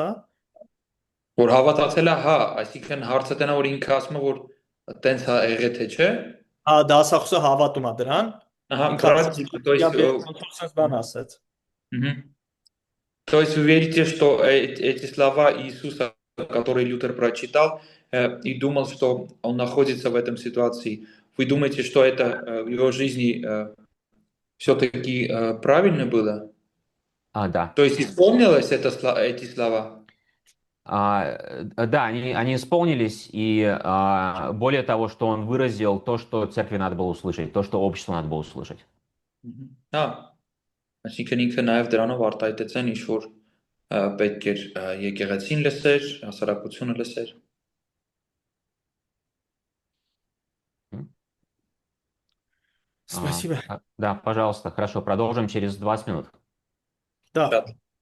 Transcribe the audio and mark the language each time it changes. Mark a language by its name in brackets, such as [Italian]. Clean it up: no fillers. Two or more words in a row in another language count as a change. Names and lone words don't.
[Armenian] Որ հավատացել է, հա, այսինքն հարցը տենա, որ ինքը ասում է, որ տենց հա եղե թե չէ։ Հա, դասախոսը հավատում է դրան։ [Russian] Ага, то есть То есть вы верите, что эти слова Иисуса, которые Лютер прочитал, и думал, что он находится в этом ситуации, вы думаете, что это в его жизни все-таки правильно было? Да. То есть исполнилось эти слова? Да, они исполнились, и более того, что он выразил то, что церкви надо было услышать, то, что обществу надо было услышать. [Armenian] Այսինքն ինքը նաև դրանով արտահայտեցեն ինչ որ պետք էր եկեղեցին լսեր, հասարակությունը լսեր։ [Russian] Спасибо. Да, пожалуйста, хорошо, продолжим через 20 минут. Да.